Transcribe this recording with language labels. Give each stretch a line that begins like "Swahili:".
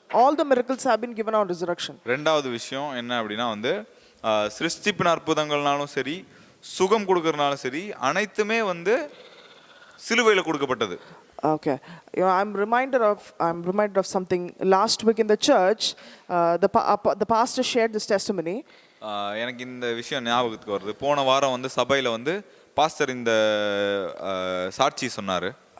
English: All the miracles have been given on resurrection.
Tamil: ரெண்டாவது விஷயம் என்ன அப்படின்னா வந்து சிருஷ்டிப்பின் அற்புதங்கள்னாலும் சரி, சுகம் கொடுக்கறனாலும் சரி, அனைத்துமே வந்து சிலுவையில கொடுக்கப்பட்டது.
English: Okay, you know, I'm reminded of something. Last week in the church, the pastor shared this testimony.
Tamil: எனக்கு இந்த விஷயம் ஞாபகத்துக்கு வருது. போன வாரம் வந்து சபையில வந்து பாஸ்டர் இந்த சாட்சி சொன்னாரு.